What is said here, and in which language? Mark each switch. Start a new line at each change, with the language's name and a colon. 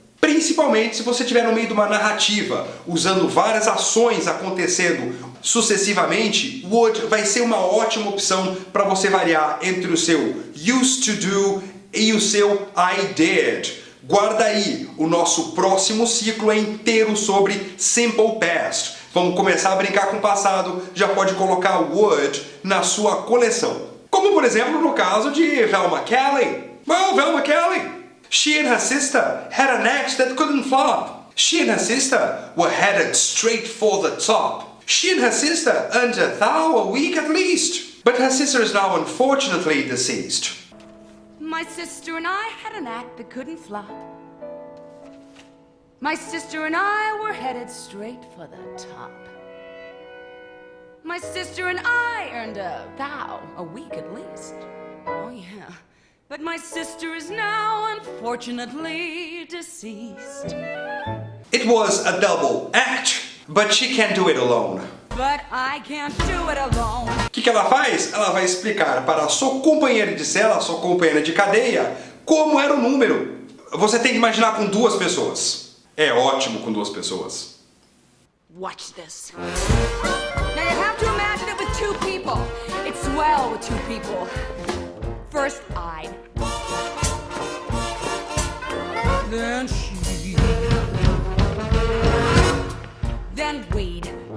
Portuguese: Principalmente se você estiver no meio de uma narrativa, usando várias ações acontecendo sucessivamente, would vai ser uma ótima opção para você variar entre o seu used to do e o seu I did. Guarda aí, o nosso próximo ciclo é inteiro sobre simple past. Vamos começar a brincar com o passado, já pode colocar would na sua coleção. Como por exemplo no caso de Velma Kelly. Well, Velma Kelly.
English: She and her sister had an ex that couldn't flop. She and her sister were headed straight for the top. She and her sister earned $1,000 a week at least. But her sister is now unfortunately deceased. My sister and I had an act that couldn't flop. My sister and I were headed straight for the top. My sister and I earned $1,000 a week at least. Oh yeah. But my sister is now unfortunately deceased. It was a double act, but she can't do it alone. But I can't do it alone.
Portuguese: O que ela faz? Ela vai explicar para a sua companheira de cela, sua companheira de cadeia, como era o número. Você tem que imaginar com duas pessoas. É ótimo com duas pessoas.
English: Watch this. Now you have to imagine it with two people. It's swell with two people. First I, then she, then we'd.